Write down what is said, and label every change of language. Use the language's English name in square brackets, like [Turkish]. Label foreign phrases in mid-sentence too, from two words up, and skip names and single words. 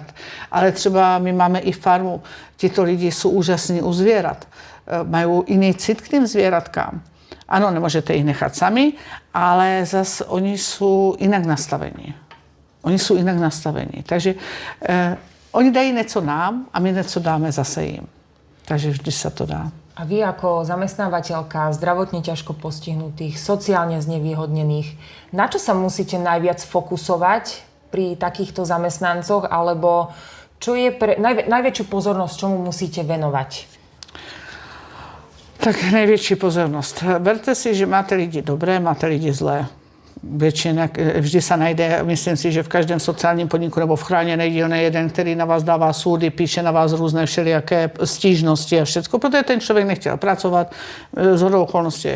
[Czech] Ale třeba my máme i farmu. Tito lidi jsou úžasní u zvěrat. Mají jiný cit k těm zvěratkám. Ano, nemůžete jich nechat sami, ale zase oni jsou jinak nastavení. Takže oni dají něco nám a my něco dáme zase jim. [Slovak] Takže vždy sa to dá. A vy ako zamestnávateľka zdravotne ťažko postihnutých, sociálne znevýhodnených, na čo sa musíte najviac fokusovať pri takýchto zamestnancoch, alebo čo je najväčšiu pozornosť, čomu musíte venovať? [Czech] Tak největší pozornost. Berte si, že máte lidi dobré, máte lidi zlé. většina, vždy se najde, myslím si, že v každém sociálním podniku nebo v chráněné dílně jeden, který na vás dává soudy, píše na vás různé všelijaké stížnosti a všechno, protože ten člověk nechtěl pracovat z hodou okolností.